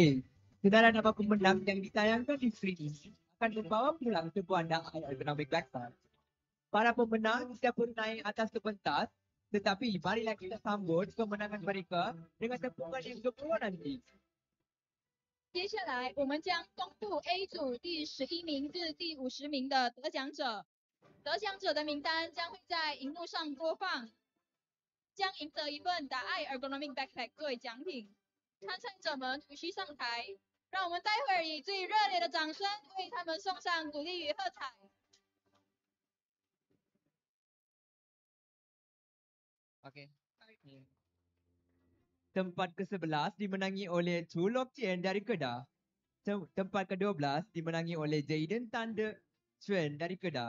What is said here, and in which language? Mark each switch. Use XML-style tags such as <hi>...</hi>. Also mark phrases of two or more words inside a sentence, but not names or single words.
<ms>Sedara nama pemenang yang ditayangkan di skrin ini akan membawa pulang sebuah air ergonomik backpack. Para pemenang tidak perlu naik atas ke pentas, tetapi marilah kita sambut kemenangan mereka dengan tepukan yang gemulai nanti.</ms> <zh>接下来，我们将公布 A 组第11名至第50名的得奖者。得奖者的名单将会在荧幕上播放，将赢得一份达爱 Ergonomic Backpack 作为奖品。参赛者们无需上台，让我们待会儿以最热烈的掌声为他们送上鼓励与喝彩。</zh> <ms>Okey. Tempat ke-11 dimenangi oleh Chu Lok Chien dari Kedah. Tempat ke-12 dimenangi oleh Jaden Tan De Xuan dari Kedah.</ms>